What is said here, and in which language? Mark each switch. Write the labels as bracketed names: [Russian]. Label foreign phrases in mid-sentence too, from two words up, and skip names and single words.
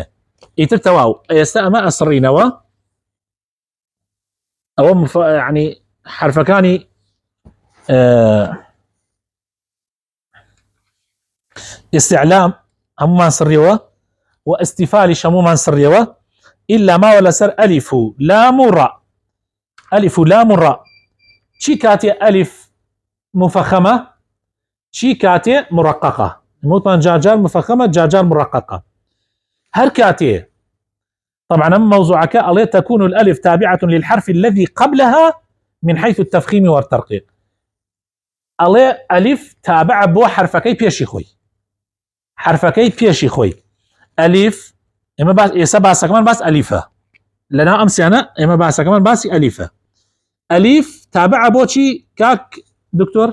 [Central Kurdish] ئیتر تەواو ئێستا ئەمە ئەسڕینەوە، ئەوە یعنی حرفەکانی استعلام هەمومان سڕیەوە و ئەستیفالیش هەمومان سڕیەوە ئیلا ماوە لەسەر ئەلیف و لام و ڕا. ئەلیف و لام و ڕا چی کاتێ ئەلیف مفخمە چی کاتێ مڕققە، وتمان جارجار مفخمە جارجار مڕققە. هەر کاتێ طبعا ئەم مەوزوعەکە ئەڵێ [Arabic] تكون الألف تابعة للحرف الذي قبلها من حيث التفخيم والترقيق، [Central Kurdish] ئەڵێ ئەلیف تابع بۆ حرفەکەی پێشی خۆی، حرفەکەی پێشی خۆی. ئەلیف ئێمە ئێستا باسەکەمان باس ئەلیفە، لەناو ئەم سیانە ئێمە باسەکەمان باسی ئەلیفە. ئەلیف تابع بۆ چی کاک دکتۆر؟